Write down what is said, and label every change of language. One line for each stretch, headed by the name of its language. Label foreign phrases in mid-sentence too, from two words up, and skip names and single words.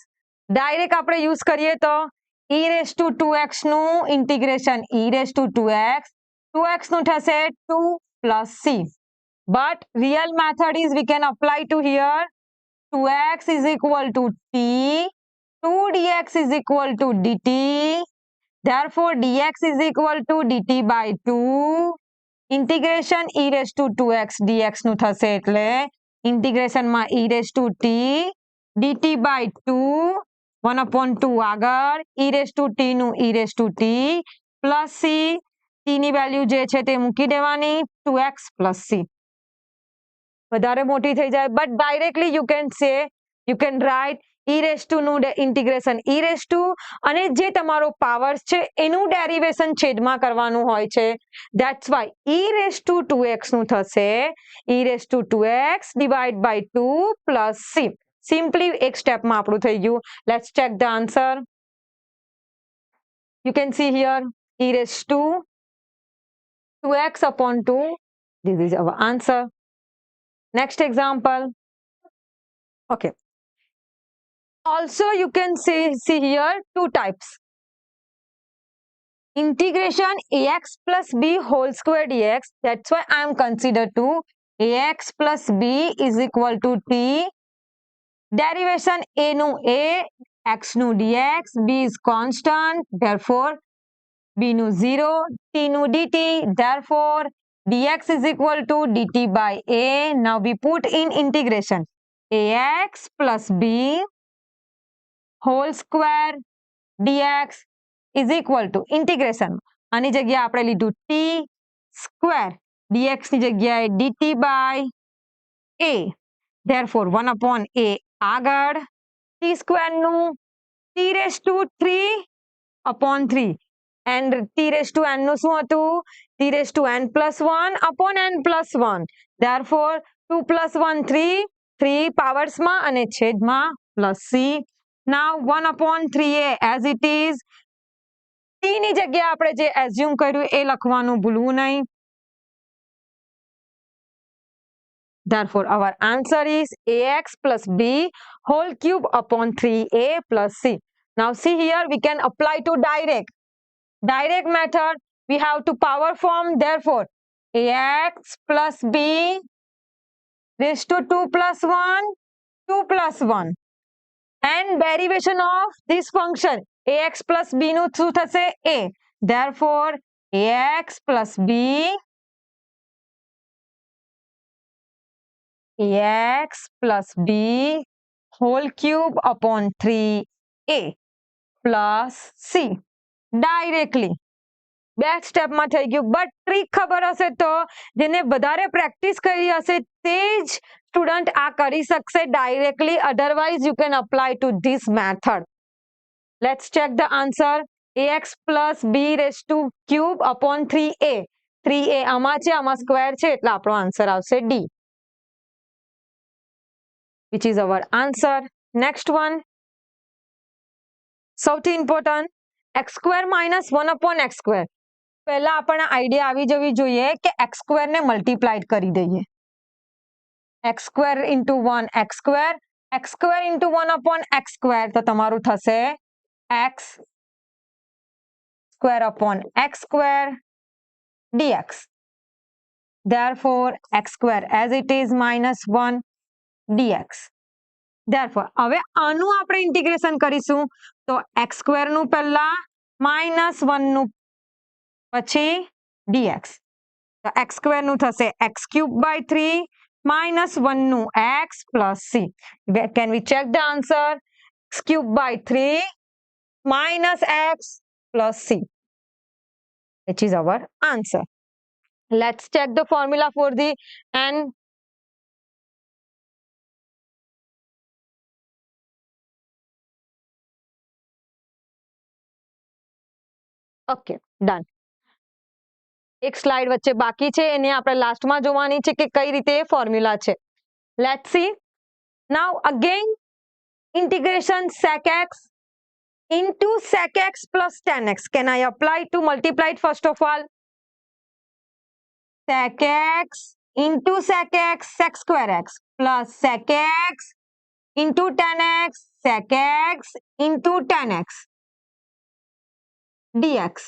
English: ડાયરેક્ટ આપણે યુઝ
Gujarati: કરીએ તો
English: e raised to 2x નું integration e raised to 2x, 2x
Gujarati: નું થશે
English: 2 plus c. But real method is we can apply to here 2x is equal to t, 2 dx is equal to dt. Therefore dx is equal to dt by 2. Integration e raised to 2x dx
Gujarati: નું થશે એટલે
English: integration માં e raised to t dt by 2 1/2 આગળ e raised to t નું e raised to t plus c.
Gujarati: t ની વેલ્યુ જે છે તે મૂકી દેવાની
English: 2x plus c.
Gujarati: વધારે મોટી થઈ જાય
English: but directly you can say you can write e raised to
Gujarati: નું
English: integration e raised to
Gujarati: અને જે તમારો પાવર્સ છે એનું ડેરિવેશન છેદમાં કરવાનું હોય છે.
English: that's why e raised to 2x
Gujarati: નું થશે
English: e raised to 2x divided by 2 plus c.
Gujarati: સિમ્પલી એક સ્ટેપમાં આપણું થઈ ગયું.
English: let's check the answer. You can see here e raised to 2x upon 2. This is our answer. Next example. Okay. Also you can see here two types. integration ax plus b whole square dx. That's why I am considered to ax plus b is equal to t. Derivation a નું a, x નું dx, b is constant, therefore b નું 0, t નું dt, therefore dx is equal to dt by a. Now we put in integration ax plus b whole square dx is equal to integration
Gujarati: આની જગ્યાએ આપણે લીધું
English: t square, dx
Gujarati: ની જગ્યાએ
English: dt by a, therefore 1 upon a આગળ t square નું t raised to 3 upon 3 and t raised to n
Gujarati: નું શું હતું
English: t raised to n plus 1 upon n plus 1, therefore 2 plus 1 3 powers
Gujarati: માં અને છેદમાં
English: plus c. Now 1 upon 3a as it is.
Gujarati: t ની જગ્યાએ આપણે જે assume કર્યું એ લખવાનું ભૂલવું નહીં.
English: Therefore, our answer is ax plus b whole cube upon 3a plus c. Now, see here, we can apply to direct method. We have to power form. Therefore, ax plus b raised to 2 plus 1, 2 plus 1. And derivation of this function, ax plus b
Gujarati: નું શું થશે?
English: a. Therefore, ax plus b ax plus b whole cube upon 3a plus c. Directly.
Gujarati: બે સ્ટેપમાં થઈ ગયું,
English: but trick
Gujarati: ખબર હશે તો જેને વધારે પ્રેક્ટિસ કરી હશે તે જ સ્ટુડન્ટ આ કરી શકશે ડાયરેક્ટલી.
English: otherwise you can apply to this method. let's check the answer. ax plus b raised to cube upon 3a.
Gujarati: 3a આમાં છે, આમાં સ્ક્વેર છે એટલે આપણો આન્સર આવશે d,
English: which is our answer. Next one, સૌથી ઇમ્પોર્ટન્ટ, x square minus 1 upon x square.
Gujarati: પહેલા આપણને આઈડિયા આવી જવી જોઈએ કે x square ને મલ્ટીપ્લાઈડ કરી દઈએ.
English: x square into 1 x square into 1 upon x square
Gujarati: તો તમારું થશે
English: x square upon x square dx. Therefore, x square as it is minus 1 dx. Therefore,
Gujarati: હવે આનું આપણે ઇન્ટિગ્રેશન કરીશું તો
English: x square
Gujarati: નું પહેલા
English: minus 1
Gujarati: નું પછી dx.
English: તો x square
Gujarati: નું થશે
English: x cube by 3 minus 1 નું x plus c. Can we check the answer? X cube by 3 minus x plus c, which is our answer. Let's check the formula for the n. okay, done.
Gujarati: એક સ્લાઇડ વચ્ચે બાકી છે, એને આપણે લાસ્ટમાં જોવાની છે કે કઈ રીતે ફોર્મ્યુલા છે.
English: let's see. now again integration sec x into sec x plus tan x. Can I apply to multiply it first of all? Sec x into sec x sec square x plus sec x into tan x sec x into tan x dx.